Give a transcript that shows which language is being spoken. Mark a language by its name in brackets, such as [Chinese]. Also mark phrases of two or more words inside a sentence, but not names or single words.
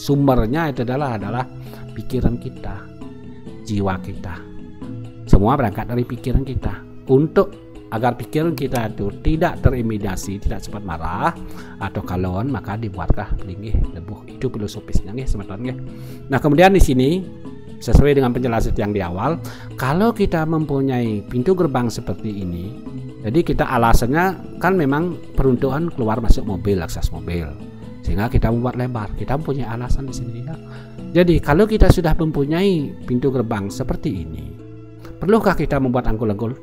[Indonesian] Sumbernya itu adalah pikiran kita, jiwa kita. Semua berangkat dari pikiran kita. Untuk agar pikiran kita itu tidak terintimidasi, tidak cepat marah atau kalon, maka dibuatlah Linggih Lebuh. Itu filosofisnya, [Balinese] nggih, semeton, nggih. [Indonesian] Nah, kemudian di sini sesuai dengan penjelasan yang di awal, kalau kita mempunyai pintu gerbang seperti ini, jadi kita alasannya kan memang peruntukan keluar masuk mobil, akses mobil, sehingga kita membuat lebar. Kita mempunyai alasan di sini, ya. Jadi kalau kita sudah mempunyai pintu gerbang seperti ini, perlukah kita membuat angkul-angkul?